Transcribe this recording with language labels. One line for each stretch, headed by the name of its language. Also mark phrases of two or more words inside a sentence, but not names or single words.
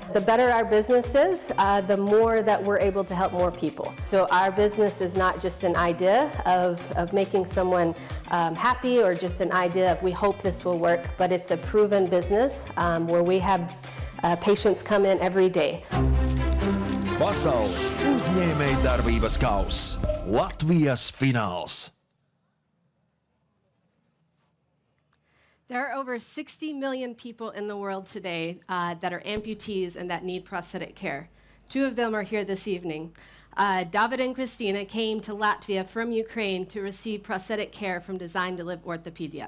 English: The better our business is, the more that we're able to help more people. So our business is not just an idea of making someone happy or just an idea of we hope this will work, but it's a proven business where we have patients come in every day.
Latvian: Pasaules Uzņēmējdarbības kauss. Latvijas fināls.
English: There are over 60 million people in the world today that are amputees and that need prosthetic care. 2 of them are here this evening. David and Christina came to Latvia from Ukraine to receive prosthetic care from Design.LV Orthopedia.